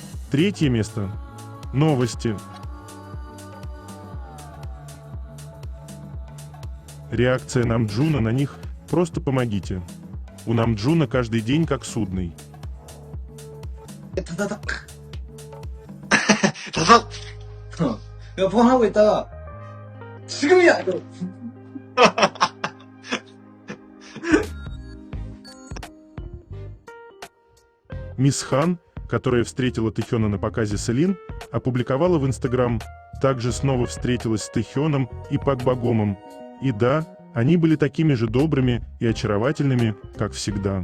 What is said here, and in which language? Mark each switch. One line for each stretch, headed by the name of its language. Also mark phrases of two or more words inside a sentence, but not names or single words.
Russian: Третье место. Новости. Реакция Намджуна на них «Просто помогите». У Намджуна каждый день как судный.
Korean: 다다닥. 다닥. 폰 하고 있다가 지금이야. 이거.
Russian: Мисс Хан, которая встретила Тэхёна на показе Селин, опубликовала в Инстаграм, также снова встретилась с Тэхёном и Пак Багомом. И да, они были такими же добрыми и очаровательными, как всегда.